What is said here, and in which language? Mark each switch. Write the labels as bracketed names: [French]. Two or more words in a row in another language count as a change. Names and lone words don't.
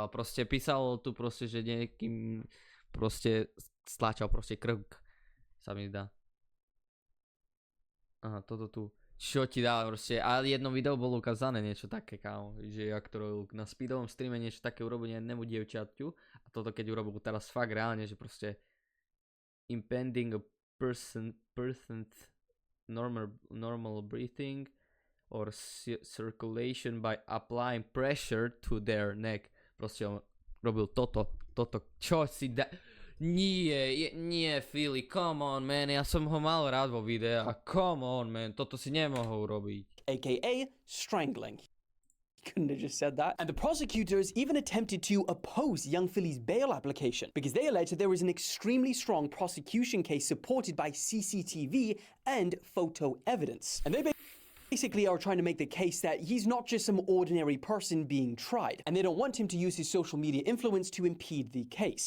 [Slovak] Proste písal tu proste, že niekým proste stláčal proste krk. Sa mi zdá. Aha, toto tu. Čo ti dá proste? A jedno video bolo ukázané niečo také, kámo. Že jak to robil na speedovom streame niečo také urobil jednému dievčaťu. A toto keď urobil teraz fakt reálne, že proste [English] impending a person's normal breathing or circulation by applying pressure to their neck. [Slovak] Proste on robil toto. Čo si dá... Nie, [English] Filly, come on, man, [Slovak] ja som ho mal rád vo videa, [English] come on, man, [Slovak] toto si nemohol robiť. [English] AKA strangling. He couldn't have just said that. And the prosecutors even attempted to oppose young Filly's bail application because they alleged that there was an extremely strong prosecution case supported by CCTV and photo evidence. And they basically are trying to make the case that he's not just some ordinary person being tried, and they don't want him to use his social media influence to impede the case.